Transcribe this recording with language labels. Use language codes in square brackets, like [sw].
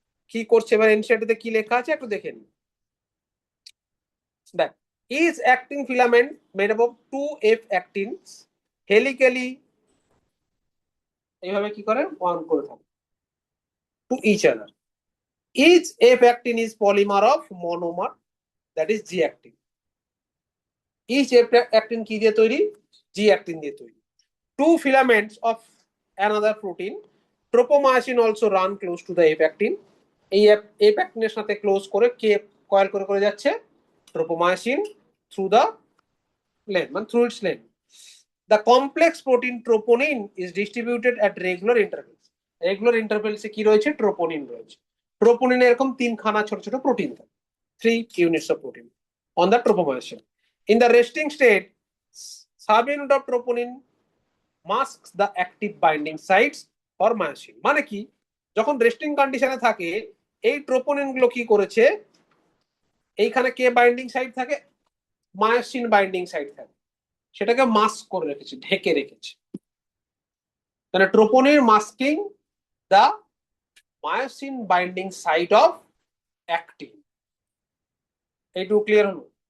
[bn] কি করছে এবার এনসিইআরটি তে কি লেখা আছে একটু দেখে নিন। [en] দেখ, is actin filament made up of 2F actins helically [bn] এইভাবে কি করে [en] Bond করে থাকে to each other. Each F actin is polymer of monomer, that is G actin. [bn] Each F actin কি দিয়ে তৈরি? G actin দিয়ে তৈরি। [en] Two filaments of another protein, tropomyosin also run close to the F actin. [bn] এই F actin এর সাথে close করে কে coil করে করে যাচ্ছে? [en] Tropomyosin through the length, মানে through its length. The complex protein troponin is distributed at regular intervals. [bn] Regular intervals এ কি রয়েছে? ট্রোপোনিন রয়েছে। ট্রোপোনিনে এরকম তিনখানা ছোট ছোট প্রোটিন থাকে, [en] 3 units of protein on the tropomyosin. In the resting state, subunit of troponin masks the active binding sites for myosin. [bn] মানে কি, যখন রেস্টিং কন্ডিশনে থাকে এই ট্রোপোনিন গুলো কি করেছে, এইখানে কে বাইন্ডিং সাইট থাকে? মায়োসিন বাইন্ডিং সাইট থাকে, সেটাকে মাস্ক করে রেখেছে, ঢেকে রেখেছে। [en] তাহলে troponin masking the myosin binding site of actin. [bn] এইটুকু ক্লিয়ার হলো?